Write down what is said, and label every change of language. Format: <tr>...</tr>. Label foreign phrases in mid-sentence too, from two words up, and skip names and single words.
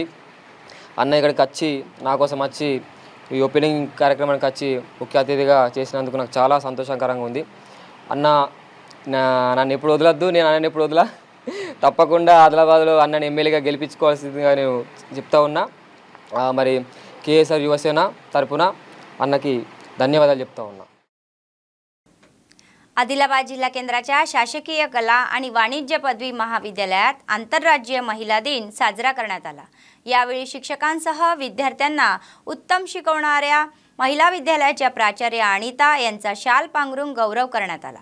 <te>అన్న ఇక్కడికి వచ్చి నా కోసం వచ్చి ఈ ఓపెనింగ్ కార్యక్రమానికి వచ్చి ముఖ్య అతిథిగా చేసినందుకు నాకు చాలా సంతోషకరంగా ఉంది. అన్న నన్ను ఎప్పుడు వదలొద్దు, నేను అన్నని ఎప్పుడు వదలా. తప్పకుండా ఆదిలాబాద్లో అన్నని ఎమ్మెల్యేగా గెలిపించుకోవాల్సిందిగా నేను చెప్తా ఉన్నా. మరి కేఎస్ఆర్ యువసేన తరపున అన్నకి ధన్యవాదాలు చెప్తా उन्ना.</te> <mr>आदिलाबाद जिल्हा केंद्राच्या शासकीय कला आणि वाणिज्य पदवी महाविद्यालयात आंतरराज्यीय महिला दिन साजरा करण्यात आला. यावेळी शिक्षकांसह विद्यार्थ्यांना उत्तम शिकवणाऱ्या महिला विद्यालयाच्या प्राचार्य अनिता यांचा शाल पांघरून गौरव करण्यात आला.</mr>